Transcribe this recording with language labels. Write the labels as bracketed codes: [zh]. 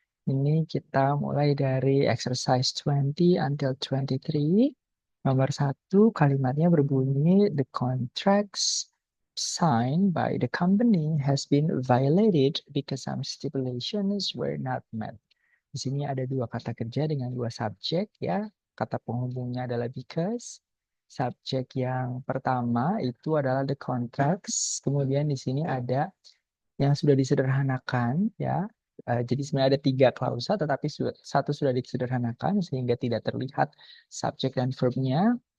[id] Ini kita mulai dari exercise 20 until 23. Nomor 1, kalimatnya berbunyi, [en] the contracts signed by the company has been violated because some stipulations were not met. [id] Di sini ada dua kata kerja dengan dua subjek ya. Kata penghubungnya adalah because. Subjek yang pertama itu adalah the contracts. Kemudian di sini ada yang sudah disederhanakan ya. Jadi sebenarnya ada tiga klausa, tetapi satu sudah disederhanakan sehingga tidak terlihat subjek dan verbnya.